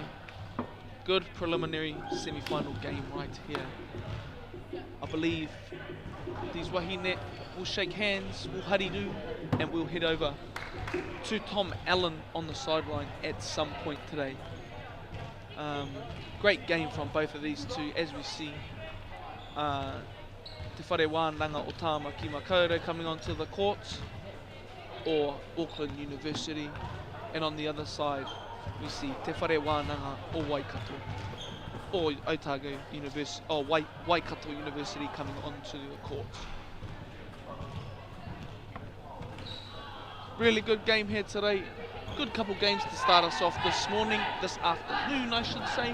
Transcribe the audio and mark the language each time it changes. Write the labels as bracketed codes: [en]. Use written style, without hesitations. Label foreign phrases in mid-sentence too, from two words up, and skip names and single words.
[en] Good preliminary semi-final game right here. I believe these Wahine will shake hands, will hariru, and we'll head over to Tom Allen on the sideline at some point today. Great game from both of these two, as we see. Te whare wānanga o Tāma ki Makaurau coming onto the court, or Auckland University, and on the other side we see Te whare wānanga o Waikato, or Otago University, or Waikato University coming onto the court. Really good game here today. Good couple games to start us off this morning, this afternoon I should say.